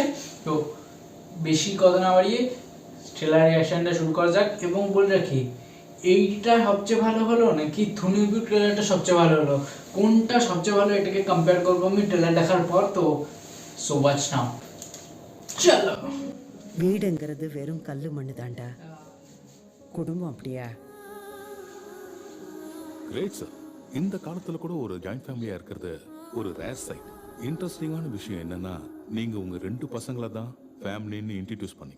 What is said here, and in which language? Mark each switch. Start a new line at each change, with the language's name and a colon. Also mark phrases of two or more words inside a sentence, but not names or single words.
Bangla: তো বেশি কথা না বাড়িয়ে
English: trailer reaction
Bangla: শুরু করা যাক। এবং বলে রাখি, এইটা সবচেয়ে ভালো হলো নাকি থুনুবুর ট্রেলারটা সবচেয়ে ভালো হলো, কোনটা সবচেয়ে ভালো এটাকে কম্পেয়ার করবো আমি ট্রেলার দেখার পর। তো
English: so watch now,
Bangla: চলো।
Tamil: வீடுங்கிறது வெறும் கல்லு மண்ணு தாண்டா. குடும்பம் அப்படியா?
English: great sir.
Tamil: இந்த காலத்துல கூட ஒரு
English: joint family
Tamil: இருக்கிறது ஒரு
English: rare sight.
Tamil: இன்ட்ரெஸ்டிங்கான விஷயம் என்னன்னா, நீங்க உங்க 2 பசங்களை தான் ஃபேமிலின்னு இன்ட்ரடியூஸ் பண்ணீங்க.